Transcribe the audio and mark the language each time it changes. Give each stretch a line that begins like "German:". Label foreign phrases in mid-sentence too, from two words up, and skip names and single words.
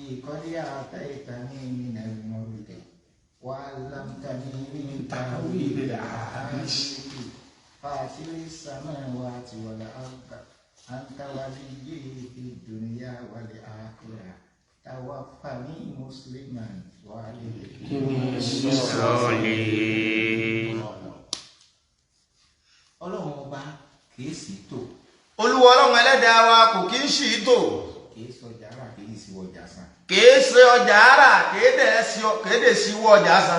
Arabic: قد آتيتني من الملك وعلمتني من تأويل الأحاديث فاطر السماوات والأرض أنت وليي في الدنيا والآخرة توفني مسلما
Yoruba: ọlọ́run ọba kìí sí tò. olúwa ọlọ́run ẹlẹ́dàá wa kò kí ń ṣì í tò. kìí sọ ọjà ara kìí sí ọjà san. kìí ṣe ọjà ara kìí dẹ̀ sí wọ ọjà san.